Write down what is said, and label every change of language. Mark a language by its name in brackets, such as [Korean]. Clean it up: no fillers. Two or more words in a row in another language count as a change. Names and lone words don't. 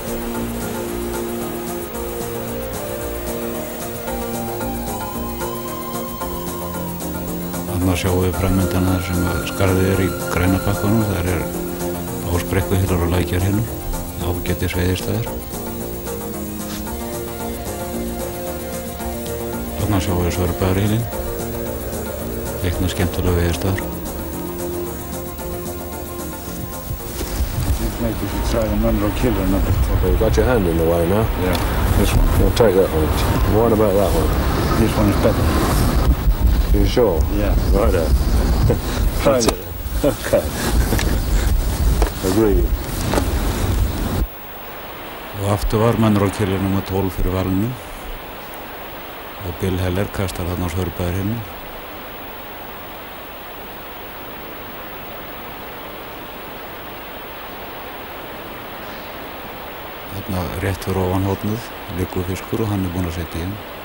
[Icelandic] Þarna sjáum við framöndan þar sem skarðið er í græna bakkanum. Það er ásbrekkuhylur og lækjarhylur, ágætis veiðistæðir. Þarna sjáum við Svörubæjarhylinn, feiknar skemmtilega veiðistæðir. [English] Maybe you should try the Menn á Kili nr. 14. Okay, you've got your hand in the way now. Yeah, this one. We'll take that one. What about that one? This one is better. You sure? Yeah. Right there. Try That's it. it. Okay. Agreed. [Icelandic] Og aftur var Menn á Kili nr. 12 fyrir valinu og Bill Heller kastar þarna á Svörubæjarhylinn. Þarna rétt fyrir ofan hornið liggur fiskur og hann er búinn að setja í hann.